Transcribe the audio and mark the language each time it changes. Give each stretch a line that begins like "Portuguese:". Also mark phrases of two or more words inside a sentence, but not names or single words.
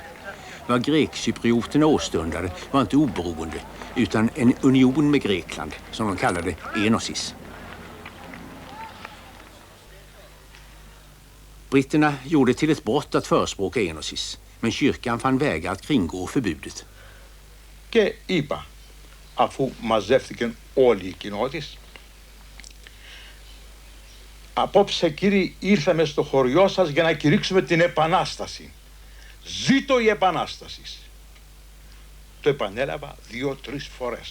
Swedish: Vad grekcyprioterna åstundade var inte oberoende, utan en union med Grekland, som de kallade enosis. Britterna gjorde till ett brott att förespråka enosis, men kyrkan fann vägar att kringgå förbudet.
Greek: Και είπα, αφού μαζεύτηκαν όλοι οι κοινότητες, απόψε κύριοι ήρθαμε στο χωριό σας για να κηρύξουμε την Επανάσταση. Ζήτω η Επανάσταση. Το επανέλαβα 2-3 φορές.